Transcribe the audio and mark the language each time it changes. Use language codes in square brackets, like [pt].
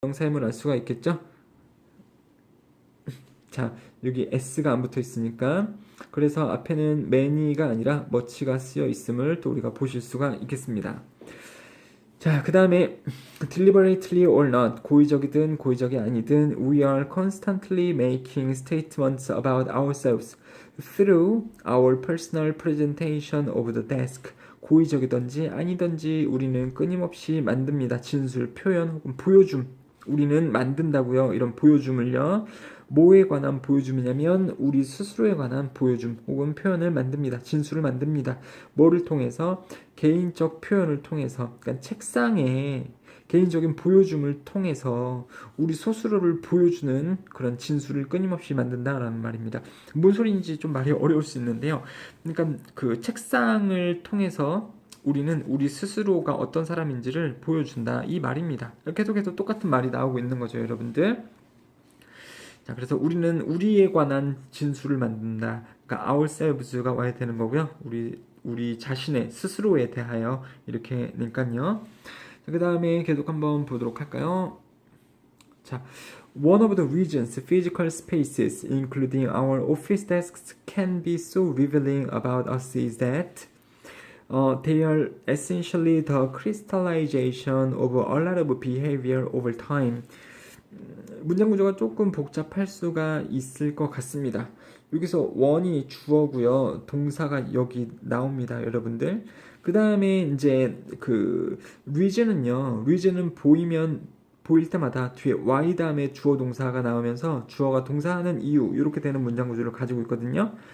[ko] 명사임을 알 수가 있겠죠? 자, 여기 s가 안 붙어 있으니까 그래서 앞에는 many가 아니라 much가 쓰여 있음을 또 우리가 보실 수가 있겠습니다. 자, 그 다음에 [en] deliberately or not, [ko] 고의적이든 고의적이 아니든 [en] we are constantly making statements about ourselves through our personal presentation of the desk. [ko] 고의적이든지 아니든지 우리는 끊임없이 만듭니다. 진술, 표현 혹은 보여줌. 우리는 만든다고요. 이런 보여줌을요. 뭐에 관한 보여줌이냐면 우리 스스로에 관한 보여줌 혹은 표현을 만듭니다. 진술을 만듭니다. 뭐를 통해서? 개인적 표현을 통해서, 그러니까 책상에 개인적인 보여줌을 통해서 우리 스스로를 보여주는 그런 진술을 끊임없이 만든다라는 말입니다. 뭔 소리인지 좀 말이 어려울 수 있는데요. 그러니까 그 책상을 통해서 우리는 우리 스스로가 어떤 사람인지를 보여준다 이 말입니다. 계속해서 똑같은 말이 나오고 있는 거죠, 여러분들. 자, 그래서 우리는 우리에 관한 진술을 만든다. 그러니까 ourselves가 와야 되는 거고요. 우리 자신의 스스로에 대하여 이렇게니까요. 그 다음에 계속 한번 보도록 할까요? [en] 자, one of the reasons physical spaces, including our office desks, can be so revealing about us is that they are essentially the crystallization of a lot of behavior over time. [ko] 문장 구조가 조금 복잡할 수가 있을 것 같습니다. 여기서 원이 주어고요. 동사가 여기 나옵니다, 여러분들. 그 다음에 이제 그 reason은 보일 때마다 뒤에 y 다음에 주어 동사가 나오면서 주어가 동사하는 이유 이렇게 되는 문장 구조를 가지고 있거든요.